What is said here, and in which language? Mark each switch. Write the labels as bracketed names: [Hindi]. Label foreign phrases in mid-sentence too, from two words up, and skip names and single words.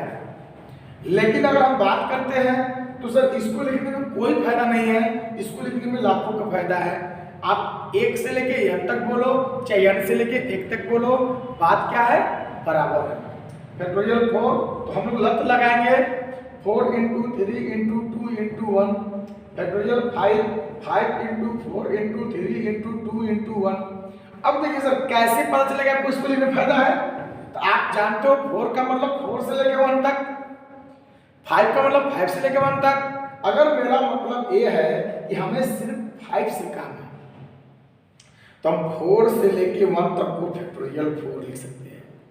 [Hindi] लेकिन अगर हम बात करते हैं तो सर इसको लिखने में कोई फायदा नहीं है, इसको लिखने में लाखों का फायदा है। आप 1 से लेके n तक बोलो चाहे n से लेके 1 तक बोलो, बात क्या है, बराबर है। फैक्टोरियल 4 तो हम लोग लत लगाएंगे 4 into 3 into 2 into 1, फैक्टोरियल 5 into 4 into 3 into 2 into 1। अब देखिए सर कैसे पता चलेगा आपको इसको लिखने में फायदा है, तो आप जानते हो 4 का मतलब 4 से लेके 1 तक, 5 का मतलब 5 से लेके 1 तक। अगर मेरा मतलब ये है कि हमें सिर्फ 5 से काम है तो हम 4 से लेके 1 तक को फैक्टोरियल 4 लिख सकते हैं।